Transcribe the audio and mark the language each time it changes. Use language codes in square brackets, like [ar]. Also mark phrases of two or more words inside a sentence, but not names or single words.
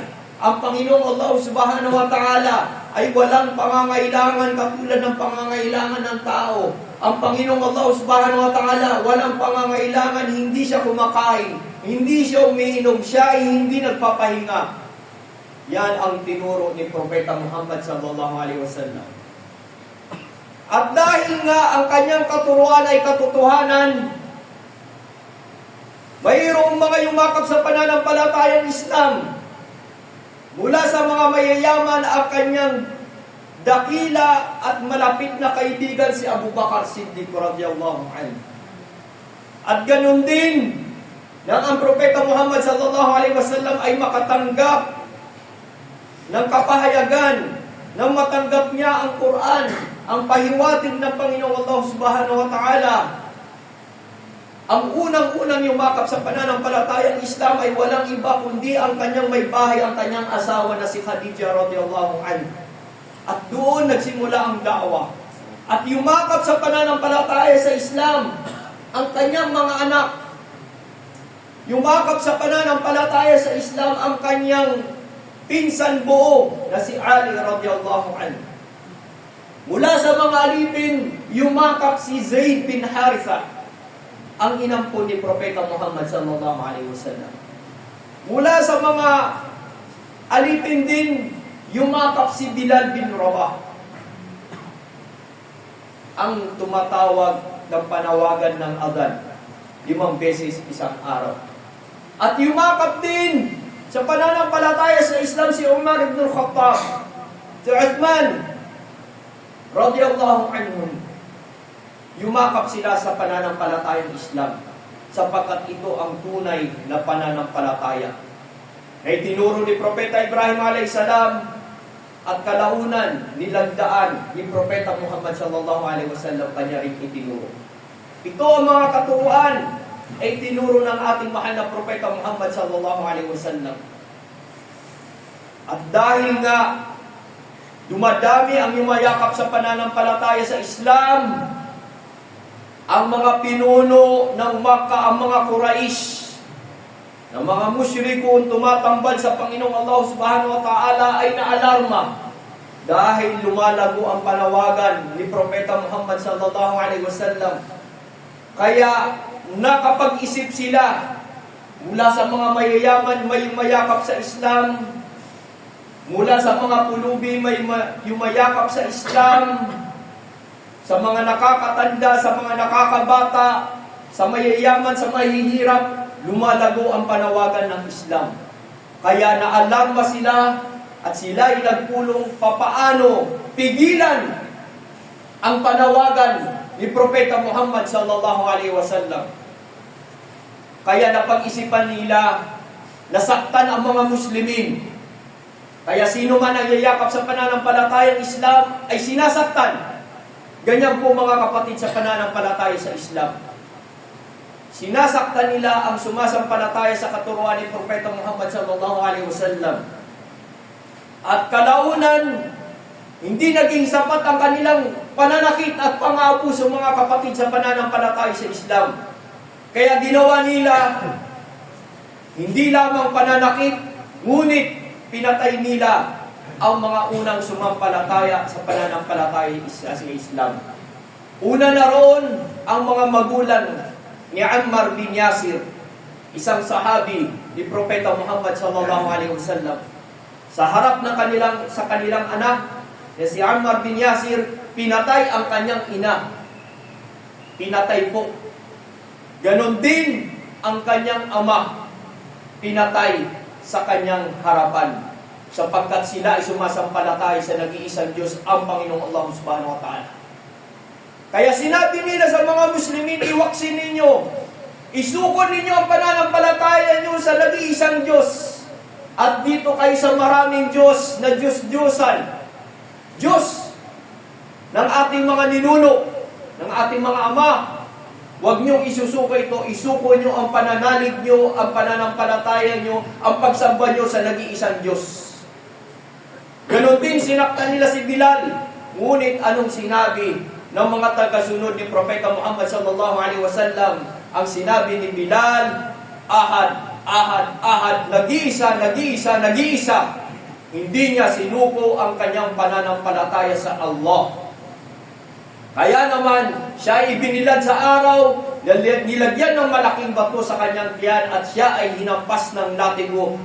[tl] Ang Panginoong Allah [ar] سبحانه وتعالى [tl] ay walang pangangailangan katulad ng pangangailangan ng tao. Ang Panginoong Allah [ar] سبحانه وتعالى [tl] walang pangangailangan, hindi siya kumakain, hindi siya umiinom, siya ay hindi nagpapahinga. Yan ang tinuro ni Propeta Muhammad [ar] صلى الله عليه وسلم. [tl] At dahil nga ang kanyang katuruan ay katotohanan, mayroong mga yumakap sa pananampalatayang Islam. Mula sa mga mayayaman ang kanyang dakila at malapit na kaibigan si Abu Bakar Siddiq [ar] رضي الله عنه. [tl] At ganun din nang ang Propeta Muhammad [ar] صلى الله عليه وسلم [tl] ay makatanggap ng kapahayagan, nang matanggap niya ang Quran, ang pahiwatig ng Panginoong Allah [ar] سبحانه وتعالى. [tl] Ang unang-unang yumakap sa pananampalatayang Islam ay walang iba kundi ang kanyang may bahay, ang kanyang asawa na si Khadija [ar] رضي الله عنها. [tl] At doon nagsimula ang da'wa. At yumakap sa pananampalataya sa Islam ang kanyang mga anak. Yumakap sa pananampalataya sa Islam ang kanyang pinsan buo na si Ali [ar] رضي الله عنه. [tl] Mula sa mga alipin, yumakap si Zaid bin Haritha, ang inampon ni Propeta Muhammad [ar] صلى الله عليه وسلم. [tl] Mula sa mga alipin din, yumakap si Bilal bin Rabah, ang tumatawag ng panawagan ng adhan 5 beses isang araw. At yumakap din sa pananampalataya sa Islam si Umar ibn al-Khattab, si Uthman [ar] رضي الله عنهم. [tl] Yumakap sila sa pananampalatayang Islam sapagkat ito ang tunay na pananampalataya. na itinuro ni Propeta Ibrahim a.s. at kalaunan nilagdaan ni Propeta Muhammad [ar] صلى الله عليه وسلم [tl] kanya rin itinuro. Ito ang mga katuruan ay tinuro ng ating mahal na Propeta Muhammad [ar] صلى الله عليه وسلم. [tl] At dahil nga dumadami ang yumayakap sa pananampalataya sa Islam, ang mga pinuno ng Makkah, ang mga Quraysh, ng mga musyrikun tumatambal sa Panginoong Allah [ar] سبحانه وتعالى [tl] ay naalarma dahil lumalago ang panawagan ni Propeta Muhammad [ar] صلى الله عليه وسلم. [tl] Kaya nakapag-isip sila mula sa mga mayayaman may yumayakap sa Islam, mula sa mga pulubi may yumayakap sa Islam, sa mga nakakatanda, sa mga nakakabata, sa mayayaman, sa mahihirap, lumalago ang panawagan ng Islam. Kaya naalarma sila at sila ay nagpulong papaano pigilan ang panawagan ni Propeta Muhammad [ar] صلى الله عليه وسلم. [tl] Kaya napag-isipan nila nasaktan ang mga Muslimin. Kaya sino man ang yayakap sa pananampalatayang Islam ay sinasaktan. Ganyan po mga kapatid sa pananampalataya sa Islam. Sinasaktan nila ang sumasampalataya sa katuruan ni Propeta Muhammad [ar] صلى الله عليه وسلم. [tl] At kalaunan, hindi naging sapat ang kanilang pananakit at pang-aabuso mga kapatid sa pananampalataya sa Islam. Kaya ginawa nila hindi lamang pananakit, ngunit pinatay nila ang mga unang sumampalataya sa pananampalataya sa Islam. Una na roon ang mga magulang ni Ammar bin Yasir, isang sahabi ni Propeta Muhammad [ar] صلى الله عليه وسلم. [tl] Sa harap ng kanilang anak, na si Ammar bin Yasir, pinatay ang kanyang ina. Pinatay po. Ganon din ang kanyang ama. Pinatay sa kanyang harapan. Sapagkat sila ay sumasampalataya sa nag-iisang Diyos, ang Panginoong Allah [ar] سبحانه وتعالى. [tl] Kaya sinabi nila sa mga Muslimin, iwaksin ninyo, isukon ninyo ang pananampalataya nyo sa nag-iisang Diyos. At dito kayo sa maraming Diyos na Diyos-Diyosan. Diyos ng ating mga ninuno, ng ating mga ama. Huwag niyong isusuko ito, isuko niyo ang pananalig niyo, ang pananampalataya niyo, ang pagsamba niyo sa nag-iisang Diyos. Ganon din sinaktan nila si Bilal. Ngunit anong sinabi ng mga tagasunod ni Propeta Muhammad [ar] صلى الله عليه وسلم? [tl] Ang sinabi ni Bilal, [ar] أحد، أحد، أحد, [tl] nag-iisa, nag-iisa, nag-iisa. Hindi niya sinuko ang kanyang pananampalataya sa Allah. Kaya naman, siya ay binilad sa araw, nilagyan ng malaking bato sa kanyang tiyan at siya ay hinampas ng latigo.